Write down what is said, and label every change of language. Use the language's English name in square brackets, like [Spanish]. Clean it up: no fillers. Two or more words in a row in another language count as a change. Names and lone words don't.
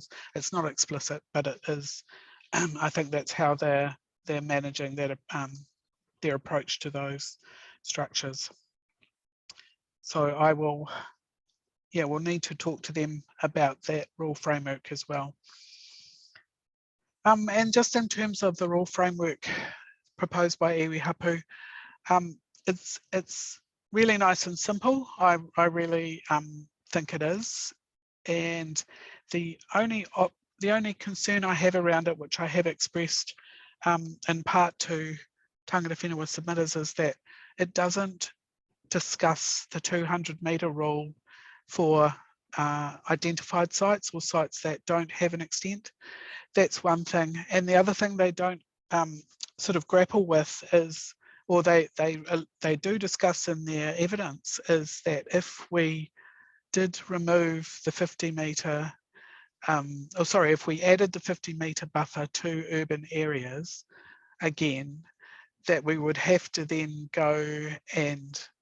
[English] It's not explicit, but it is. I think that's how they're managing that, their approach to those structures. So I will, yeah, we'll need to talk to them about that rule framework as well. And just in terms of the rule framework proposed by [Māori] iwi hapu, [English] it's really nice and simple. I really think it is. And the only concern I have around it, which I have expressed in part to [Māori] tangata whenua [English] submitters, is that it doesn't discuss the 200-metre rule for identified sites or sites that don't have an extent. That's one thing. And the other thing they don't sort of grapple with is, or they do discuss in their evidence, is that if we did remove the 50-metre if we added the 50-metre buffer to urban areas, again, that we would have to then go and